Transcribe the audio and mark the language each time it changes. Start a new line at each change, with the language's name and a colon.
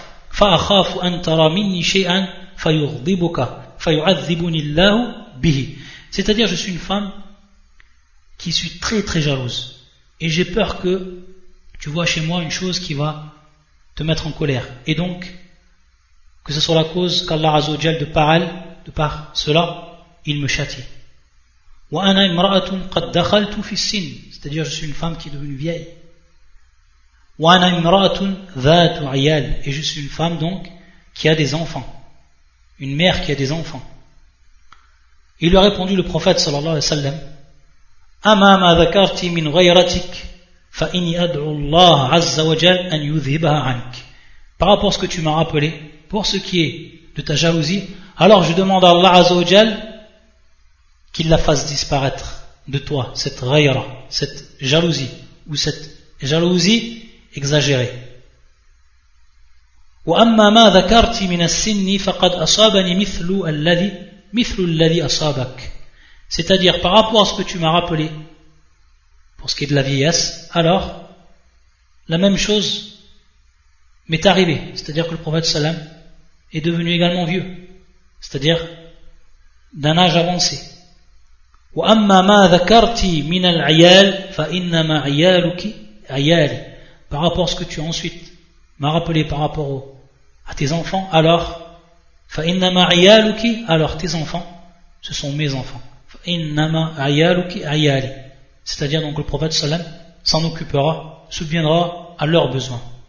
Arabic: فأخاف أن ترى مني شيئا فيغضبك فيعذبني الله به.
French: C'est-à-dire, je suis une femme qui suis très très jalouse et j'ai peur que tu vois chez moi une chose qui va te mettre en colère, et donc que ce soit la cause qu'Allah Azza wa Jal, de par cela, il me châtie.
Arabic: وأنا امرأة قد دخلت في السن,
French: c'est-à-dire je suis une femme qui est devenue vieille.
Arabic: وأنا امرأة ذات عيال,
French: et je suis une femme donc qui a des enfants, une mère qui a des enfants. Il lui a répondu le prophète
Arabic: sallallahu alayhi wa sallam: أما ما ذكرت من غيرتك فإني أدعو الله عز وجل أن يذهبها عنك.
French: Par rapport à ce que tu m'as rappelé, pour ce qui est de ta jalousie, alors je demande à Allah Azza wa Jal qu'il la fasse disparaître de toi, cette ghayra, cette jalousie, ou cette jalousie exagérée.
Arabic: وأما ما ذكرت من السن فقد أصابني مثل الذي أصابك.
French: C'est-à-dire, par rapport à ce que tu m'as rappelé, pour ce qui est de la vieillesse, alors la même chose m'est arrivée. C'est-à-dire que le prophète sallam est devenu également vieux, c'est-à-dire d'un âge avancé.
Arabic: وأما ما ذكرت من العيال فإنما عيالك عيالي.
French: Par rapport à ce que tu ensuite m'as rappelé par rapport à tes enfants, alors
Arabic: فإنما عيالك,
French: alors tes enfants, ce sont mes enfants.
Arabic: فإنما عيالك عيالي.
French: C'est-à-dire, donc le prophète sallam s'en occupera, subviendra à leurs besoins.